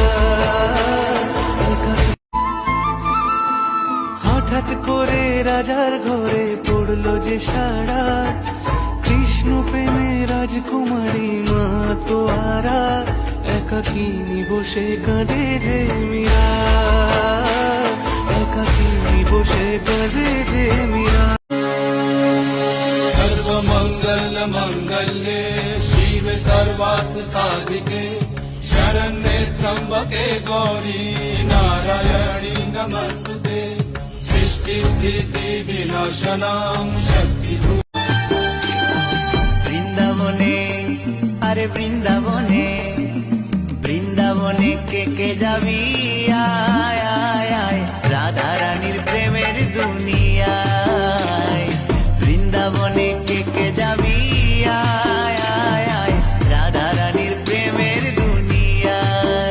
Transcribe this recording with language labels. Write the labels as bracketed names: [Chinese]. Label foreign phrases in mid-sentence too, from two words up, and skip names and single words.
[Bangla] হঠাৎ করে রাজার ঘরে পড়লো যে সারা, কৃষ্ণ প্রেমে রাজকুমারী মা তোয়ারা, একাকিনী বসে কাঁদে যে মীরা, একাকিনী বসে কাঁদে যে মীরা। [Sanskrit] सर्वमंगल मंगल्ये शिवे सर्वार्थ साधिके शरण्ये त्र्यंबके गौरी नारायणी नमस्तुते सृष्टि स्थिति विनाशनां शक्ति। [Bangla] বৃন্দাবনে আরে বৃন্দাবনে, বৃন্দাবনে কে কে যাবি আয় আয় আয়, রাধা রানীর প্রেমের দুনিয়ায়। বৃন্দাবনে কে কে যাবি আয় আয় আয়, রাধা রানীর প্রেমের দুনিয়ায়।